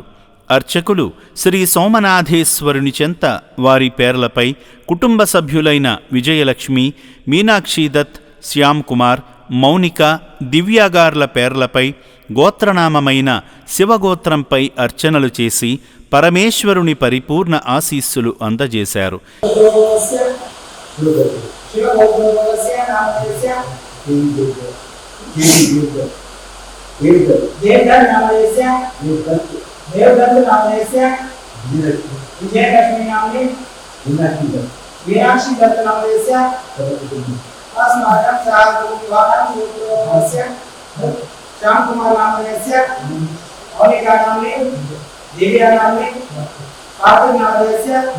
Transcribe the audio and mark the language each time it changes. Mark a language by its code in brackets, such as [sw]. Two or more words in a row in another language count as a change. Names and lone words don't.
[te] అర్చకులు శ్రీ సోమనాథేశ్వరుని చెంత వారి పేర్లపై కుటుంబ సభ్యులైన విజయలక్ష్మి, మీనాక్షిదత్, శ్యామ్ కుమార్, మౌనిక, దివ్యాగార్ల పేర్లపై గోత్రనామమైన శివగోత్రంపై అర్చనలు చేసి పరమేశ్వరుని పరిపూర్ణ ఆశీస్సులు అందజేశారు. [sa] देवदत्त नामस्य विजयलक्ष्मी नामनी मीनाक्षी दत्त नामस्य अस्माकं साधुवानां सूत्रस्य श्याम कुमार नामस्य मौलिका नामनी दिव्या नामनी कार्तिक नामस्य